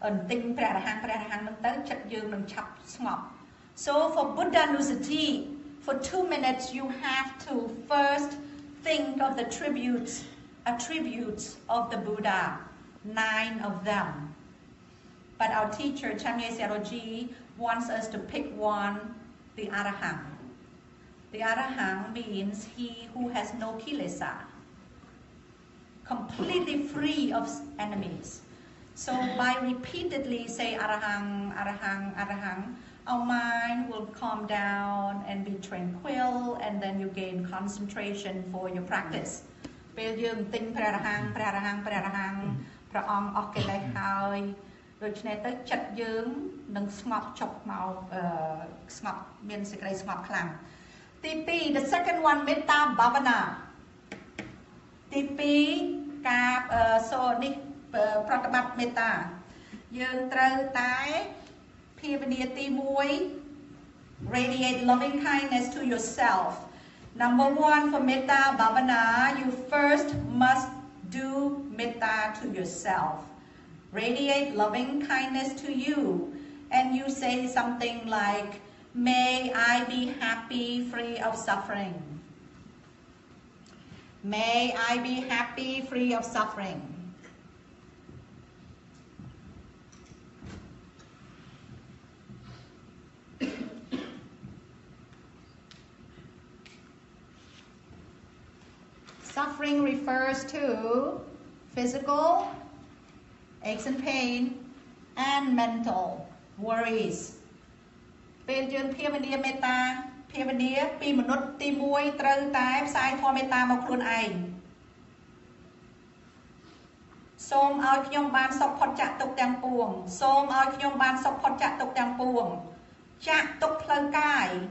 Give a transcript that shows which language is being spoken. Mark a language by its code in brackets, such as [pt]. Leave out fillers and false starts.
[km] ទិញព្រះអរហង្គនឹងទៅចិត្តយើងនឹងឆាប់ស្ងប់ [en] So for Buddhanusati for 2 minutes you have to first think of the attributes of the Buddha 9 of them but our teacher Chamye Seroji wants us to pick one the Arahant The Arahant means he who has no kilesa, completely free of enemies. So by repeatedly say arahang, arahang, arahang, our mind will calm down and be tranquil, and then you gain concentration for your practice. [km] ពេលយើងទិញព្រះអរហង្គព្រះអរហង្គព្រះអរហង្គព្រះអង្គអស់កិលេសហើយដូច្នេះទៅចិត្តយើងនឹងស្ងប់ចុះមកស្ងប់មានសេចក្តីស្ងប់ខ្លាំងទី 2 [en] the second one metta bhavana [km] ទី 2 ការនេះប្រតិបត្តិមេត្តាយើងត្រូវតែភាវនាទី 1 [en] radiate loving kindness to yourself. Number 1 for metta bhavana, you first must do metta to yourself. Radiate loving kindness to you, and you say something like, may I be happy, free of suffering. May I be happy, free of suffering. Suffering refers to physical aches and pain and mental worries. [km] ពេលយើងភាវនាមេត្តាភាវនាពីមនុស្សទី 1 ត្រូវតែផ្សាយធម៌មេត្តាមកខ្លួនឯងសូមឲ្យខ្ញុំបានសុខផុតចាកទុក្ខទាំងពួងសូមឲ្យខ្ញុំបានសុខផុតចាកទុក្ខទាំងពួងចាកទុក្ខផ្លូវកាយ